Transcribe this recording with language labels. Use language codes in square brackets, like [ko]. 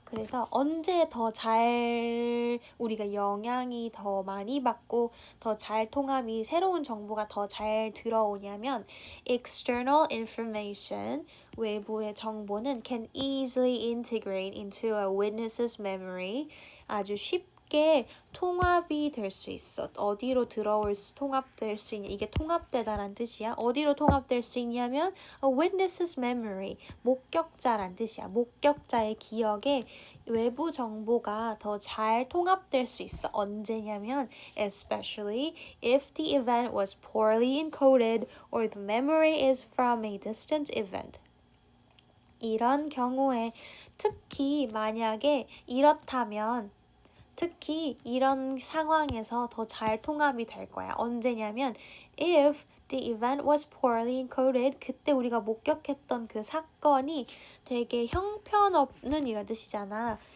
[ko] 그래서 언제 더 잘 우리가 영향이 더 많이 받고 더 잘 통합이 새로운 정보가 더 잘 들어오냐면 [en] external information [ko] 외부의 정보는 [en] can easily integrate into a witness's memory [ko] 아주 쉽게 통합이 될 수 있어. 어디로 통합될 수 있냐? 이게 통합되다란 뜻이야. 어디로 통합될 수 있냐면 [en] a witness's memory [ko] 목격자란 뜻이야. 목격자의 기억에 외부 정보가 더 잘 통합될 수 있어. [en] 언제냐면 especially if the event was poorly encoded or the memory is from a distant event. [ko] 이런 경우에 특히 만약에 이렇다면 특히 이런 상황에서 더 잘 통합이 될 거야. 언제냐면 [en] if the event was poorly encoded [ko] 그때 우리가 목격했던 그 사건이 되게 형편없는 이런 뜻이잖아.